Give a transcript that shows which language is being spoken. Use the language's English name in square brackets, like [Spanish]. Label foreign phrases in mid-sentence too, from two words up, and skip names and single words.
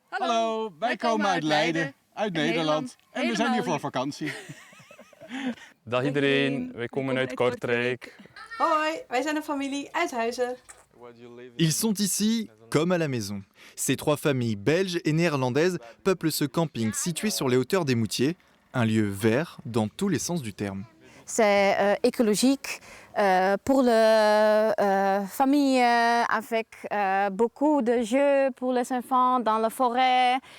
[Dutch] Hallo, wij komen uit Leiden, uit Nederland. En we zijn hier voor vakantie. Dag iedereen, wij komen uit Kortrijk. Hoi, wij zijn een familie uit Huizen. [French] Ils sont ici comme à la maison. Ces trois familles belges et néerlandaises peuplent ce camping situé sur les hauteurs des Moutiers, un lieu vert dans tous les sens du terme. C'est écologique pour les familles avec beaucoup de jeux pour les enfants dans la forêt.